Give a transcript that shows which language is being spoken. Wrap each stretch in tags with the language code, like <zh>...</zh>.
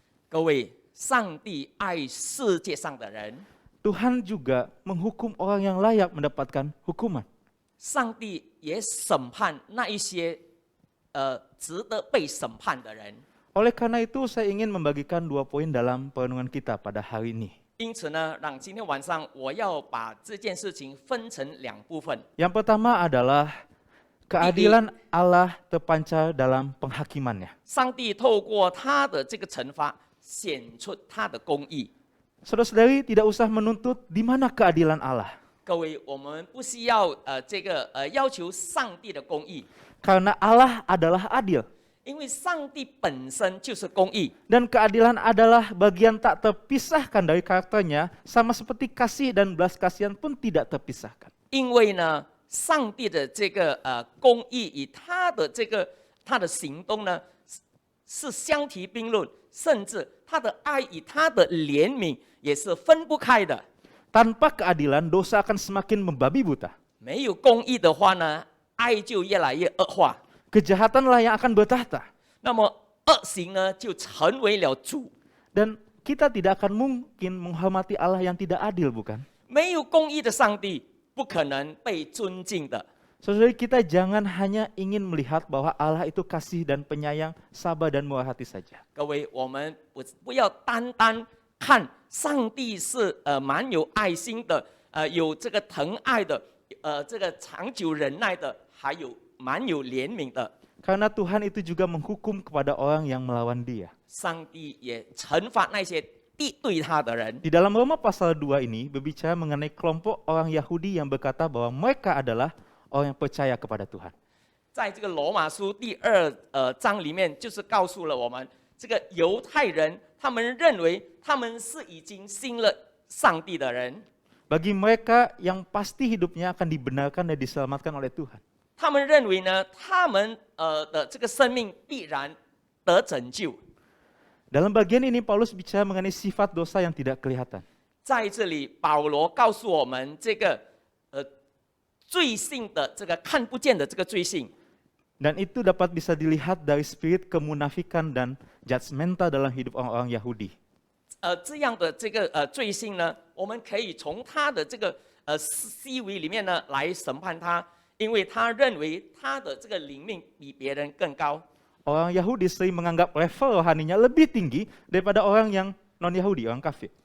<zh>各位，上帝爱世界上的人，</zh> <id>Tuhan juga menghukum orang yang layak mendapatkan hukuman.</id> <zh>上帝也审判那一些值得被审判的人。</zh> <id>Oleh karena itu, saya ingin membagikan 2 poin dalam perenungan kita pada hari ini.</id> <zh>因此呢，让今天晚上我要把这件事情分成2部分。</zh> <id>Yang pertama adalah keadilan Allah terpancar dalam penghakimannya.</id> <zh>上帝透过他的这个惩罚，显出他的公义。</zh> <id>Saudara-saudari, tidak usah menuntut di mana keadilan Allah.</id> <zh>各位，我们不需要要求上帝的公义，</zh> <id>Karena Allah adalah adil.</id> <zh>因为上帝本身就是公义。</zh> <id>Dan keadilan adalah bagian tak terpisahkan dari karakternya, sama seperti kasih dan belas kasihan pun tidak terpisahkan.</id> <zh>因为呢，上帝的这个公义与他的行动呢是相提并论，甚至他的爱与他的怜悯也是分不开的。</zh> <id>Tanpa keadilan, dosa akan semakin membabi buta.</id> <zh>没有公义的话呢，爱就越来越恶化。</zh> <id>Kejahatanlah yang akan bertahta.</id> <zh>那么恶行呢，就成为了主。</zh> <id>Dan kita tidak akan mungkin menghormati Allah yang tidak adil, bukan?</id> <zh>没有公义的上帝，不可能被尊敬的。</zh> <id>Saudara, kita jangan hanya ingin melihat bahwa Allah itu kasih dan penyayang, sabar dan murah hati saja.</id> <zh>各位，我们不要单单看上帝是蛮有爱心的，有这个疼爱的，这个长久忍耐的，还有蛮有怜悯的。</zh> <id>Karena Tuhan itu juga menghukum kepada orang yang melawan Dia.</id> <zh>上帝也惩罚那些敌对他的人。</zh> <id>Di dalam Roma pasal 2 ini berbicara mengenai kelompok orang Yahudi yang berkata bahwa mereka adalah orang yang percaya kepada Tuhan.</id> <zh>在这个罗马书第2章里面，就是告诉了我们，这个犹太人他们认为他们是已经信了上帝的人，</zh> <id>Bagi mereka yang pasti hidupnya akan dibenarkan dan diselamatkan oleh Tuhan.</id> <zh>他们认为呢，他们的这个生命必然得拯救。</zh> <id>Dalam bagian ini Paulus bicara mengenai sifat dosa yang tidak kelihatan.</id> <zh>在这里，保罗告诉我们，这个罪性的这个看不见的这个罪性，</zh> <id>Dan itu dapat bisa dilihat dari spirit kemunafikan dan judgmental dalam hidup orang-orang Yahudi.</id> <zh>这样的这个罪性呢，我们可以从他的这个思维里面呢来审判他，因为他认为他的这个灵命比别人更高。</zh> <id>Orang Yahudi sering menganggap level rohaninya lebih tinggi daripada orang yang non-Yahudi, orang kafir.</id>